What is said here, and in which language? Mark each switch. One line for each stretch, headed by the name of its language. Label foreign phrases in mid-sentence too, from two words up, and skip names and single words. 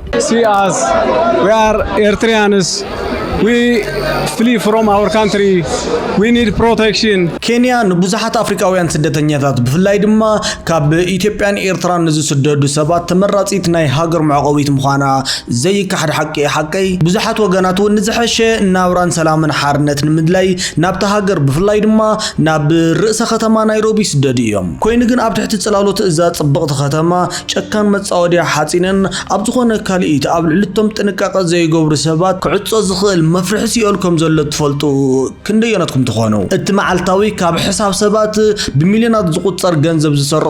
English: see us. We are Eritreans. We flee from our country. We need protection.
Tigrinya: Kenya ንብዙሓት አፍሪካውያን ስደተኛታት ብፍላይ ድማ ካብ ኢትዮጵያን ኤርትራን ዝስደዱ ሰባት ተመራጺት ናይ ሃገር መዕቆቢት ምዃና ዘይካሕድ ሓቂ ብዙሓት ወገናት ንዝሐሸ ናብራን ሰላምን ሓርነት ንምድላይ ናብታ ሃገር ብፍላይ ድማ ናብ ርእሰ ከተማ ናይሮቢ ስደዱ እዮም ኮይኑ ግን ኣብ ትሕቲ ጽላሎት እዛ ጽብቕቲ ከተማ ጨካን መጻወድያ ሓጺንን ኣብ ዝኾነ ካልኢት ኣብ ልዕልቶም ጥንቃቐ ዘይገብሩ ሰባት ክዕጾ ዝኽእል መፍርሒ ሲኦልኩም ዘሎ ትፈልጡ ክንደየናትኩም ትኾኑ እቲ መዓልታዊ ካብ ሕሳብ ሰባት ብሚልዮናት ዝቁጸር ገንዘብ ዝሰርቕ